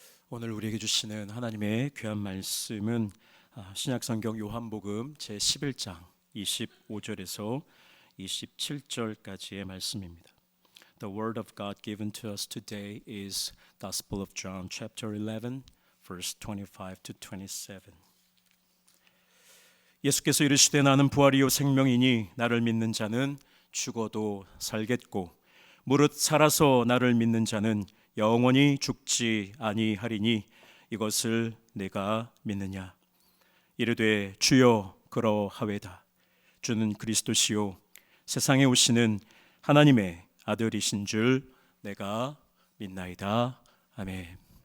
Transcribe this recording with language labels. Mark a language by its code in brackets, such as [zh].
[ko] 오늘 우리에게 주시는 하나님의 귀한 말씀은 신약성경 요한복음 제11장 25절에서 27절까지의 말씀입니다. [en] The word of God given to us today is Gospel of John chapter 11 verse 25 to 27. [ko] 예수께서 이르시되 나는 부활이요 생명이니 나를 믿는 자는 죽어도 살겠고 무릇 살아서 나를 믿는 자는 영원히 죽지 아니하리니 이것을 내가 믿느냐. 이르되 주여 그러하외다. 주는 그리스도시요 세상에 오시는 하나님의 아들이신 줄 내가 믿나이다. 아멘.